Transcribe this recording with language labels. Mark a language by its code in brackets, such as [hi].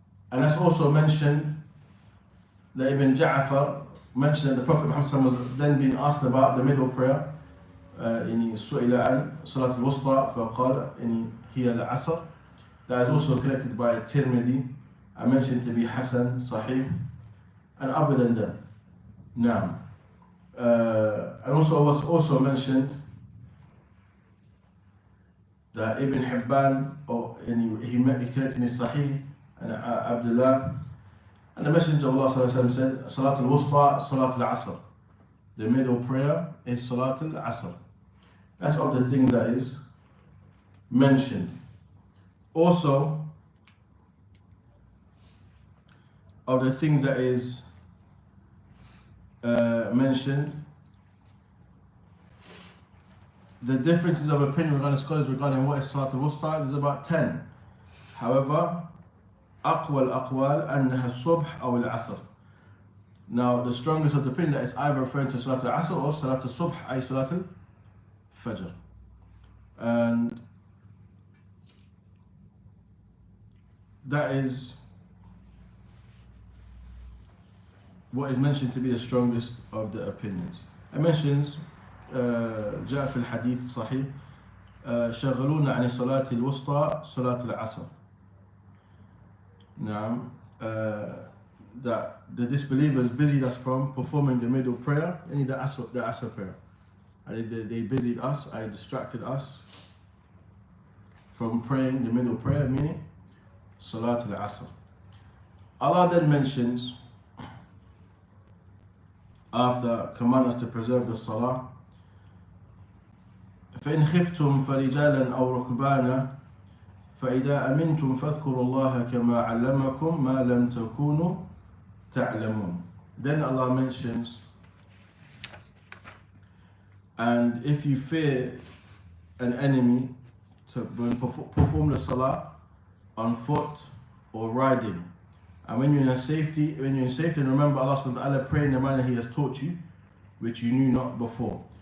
[en] And that's also mentioned that Ibn Ja'far mentioned that the Prophet Muhammad was then being asked about the middle prayer. [ar] سئل عن صلاة الوسطى فقال هي العصر. [en] That is also collected by Tirmidhi. I mentioned to be Hasan, Sahih, and other than them. Now, and also was also mentioned that Ibn Hibban, he collected in his Sahih, and Abdullah, and the Messenger of Allah said, Salat al-Wusta, Salat al-Asr. The middle prayer is Salat al-Asr. That's of the things that is mentioned. Also, of the things that is mentioned, the differences of opinion regarding scholars regarding what is Salat al-Wusta, there's about 10. [ar] However, أقوى الأقوال أنها الصبح أو العصر. [en] Now, the strongest of the opinion that is either referring to Salat al-Asr or Salat al-Subh, ay Salat al-Fajr. And that is what is mentioned to be the strongest of the opinions. It mentions [ar] جاء في الحديث صحيح شغلونا عن صلاة الوسطى صلاة العصر. [en] Now, that the disbelievers busied us from performing the middle prayer, and the Asr prayer. And they busied us, distracted us from praying the middle prayer, meaning Salat al-Asr. Allah then mentions, after commanding us to preserve the Salah, [ar] فإن خفتم فرجالا أو ركبانا فإذا أمنتم فاذكروا الله كما علمكم ما لم تكونوا تعلمون. [en] Then Allah mentions, and if you fear an enemy, to perform the Salah on foot or riding. And when you're in safety, remember Allah subhanahu wa ta'ala, pray in the manner He has taught you, which you knew not before.